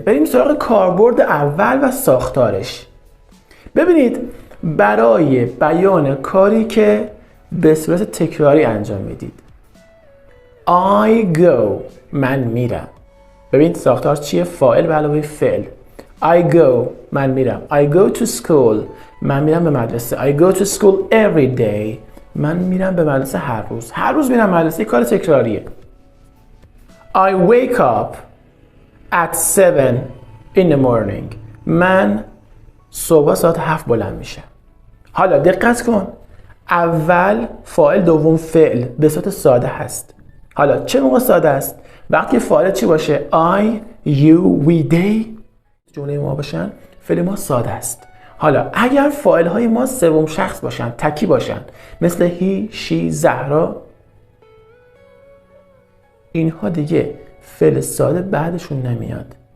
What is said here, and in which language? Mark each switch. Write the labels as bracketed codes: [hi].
[fa] بریم سراغ کاربرد اول و ساختارش. ببینید، برای بیان کاری که به صورت تکراری انجام میدید، [en] I go، [fa] من میرم. ببین ساختار چیه؟ فاعل به علاوه فعل. [en] I go، [fa] من میرم. [en] I go to school، [fa] من میرم به مدرسه. [en] I go to school every day، [fa] من میرم به مدرسه هر روز. هر روز میرم مدرسه، کار تکراریه. [en] I wake up at 7 in the morning، [fa] من صبح ساعت 7 بلند میشم. حالا دقت کن، اول فاعل، دوم فعل، به صورت ساده هست. حالا چه موقع ساده است؟ وقتی فاعل چی باشه؟ I، you، we، they، جمله ما باشن، فعل ما ساده است. حالا اگر فاعل های ما سوم شخص باشن، تکی باشن، مثل هی، شی، زهرا، اینها دیگه فعل ساده بعدشون نمیاد.